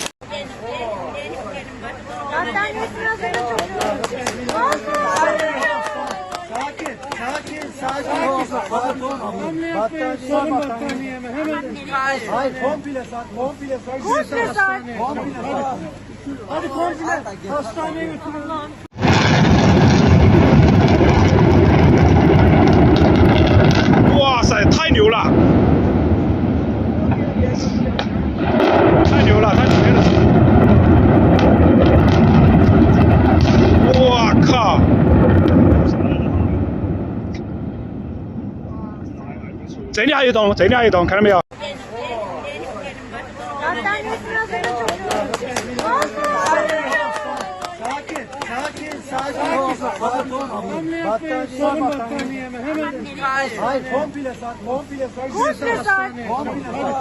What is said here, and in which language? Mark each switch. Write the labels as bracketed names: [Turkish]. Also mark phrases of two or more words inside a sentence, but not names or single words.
[Turkish] Battaniyesini hazırla çocuğum. Sakin. Battaniye mi? Hemen. Hayır, komple sar. Komple sar. Hadi komple. Hastaneye götürün lan. [Chinese] 哇塞，太牛了！太牛了，太牛了！我靠！这里还有一栋，这里还有一栋，看到没有？ [Turkish] Battaniyesini hazırla çocuğum. Sakin. Battaniye mi? Hemen. Hayır, komple sar. Komple sar. Komple sar.